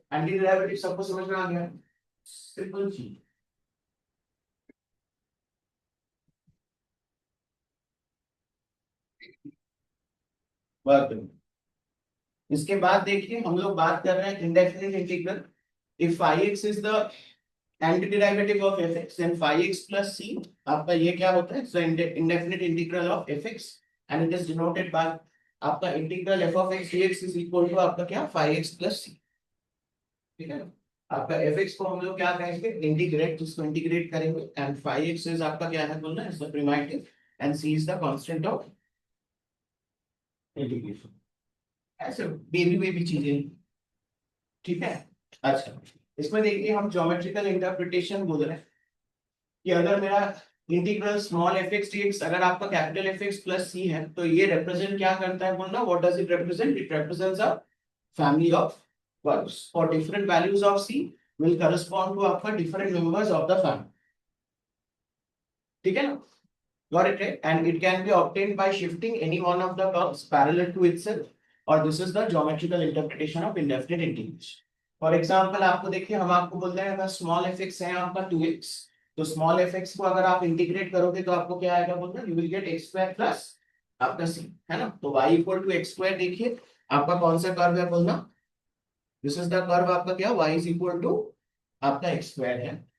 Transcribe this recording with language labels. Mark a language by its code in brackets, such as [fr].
[hi] Anti derivative सबको समझ में आ गया? सिंपल चीज. बात करो. इसके बाद देखिए, हम लोग बात कर रहे हैं indefinite integral. [en] if phi x is the antiderivative of fx, then phi x plus c [hi] आपका ये क्या होता है? [en] So indefinite integral of fx, and it is denoted by आपका integral f of x dx is equal to [hi] आपका क्या? [en] phi x plus c. [hi] ठीक है? आपका fx को हम लोग क्या कहेंगे? इंटीग्रेट, जिसको इंटीग्रेट करेंगे, [en] and phi x is [hi] आपका क्या है बोलना? [en] is the primitive and c is the constant of integration. [hi] ऐसे बेबी बेबी चीजें. ठीक है? अच्छा, इसमें देखिए हम ज्योमेट्रिकल इंटरप्रिटेशन बोल रहे हैं कि अगर मेरा integral small F x dx अगर आपका कैपिटल एफ एक्स प्लस सी है, तो ये रिप्रेजेंट क्या करता है बोलना? [en] What does it represent? It represents a family of curves for different values of c will correspond to आपका different members of the family. [hi] ठीक है ना? [en] Got it right? And it can be obtained by shifting any one of the curves parallel to itself, or this is the geometrical interpretation of indefinite integration. [hi] For example आपको देखिए, हम आपको बोल रहे हैं अगर स्मॉल एफ एक्स है आपका 2x, तो स्मॉल एफ एक्स को अगर आप इंटीग्रेट करोगे तो आपको क्या आएगा बोल रहे हैं, [en] you will get x square plus [hi] आपका c, है ना। तो y equal to x square, देखिए आपका कौन सा कर्व है बोलना, [en] this is the curve [hi] आपका क्या, y इज इक्वल टू आपका एक्स स्क्वायर है।